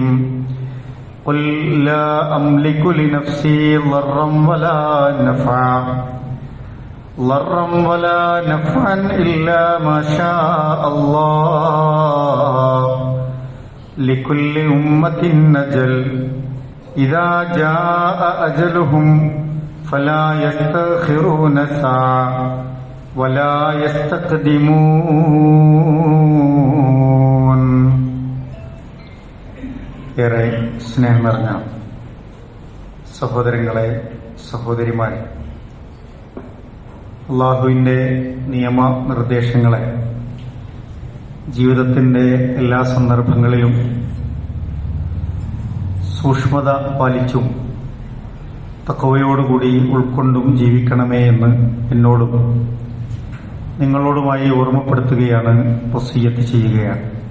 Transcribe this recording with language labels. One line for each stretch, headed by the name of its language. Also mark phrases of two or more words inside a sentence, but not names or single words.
Arabic: قل لا أملك لنفسي ضرا ولا نفعا إلا ما شاء الله لكل أمة أجل إذا جاء أجلهم فلا يستأخرون ساعة ولا يستقدمون.
Malayalam: ഏറെ സ്നേഹം നിറഞ്ഞ സഹോദരങ്ങളെ, സഹോദരിമാരെ, അള്ളാഹുവിൻ്റെ നിയമനിർദ്ദേശങ്ങളെ ജീവിതത്തിൻ്റെ എല്ലാ സന്ദർഭങ്ങളിലും സൂക്ഷ്മത പാലിച്ചും തഖ്വയോടുകൂടി ഉൾക്കൊണ്ടും ജീവിക്കണമേ എന്ന് എന്നോടും നിങ്ങളോടുമായി ഓർമ്മപ്പെടുത്തുകയാണ്, വസിയ്യത്ത് ചെയ്യുകയാണ്.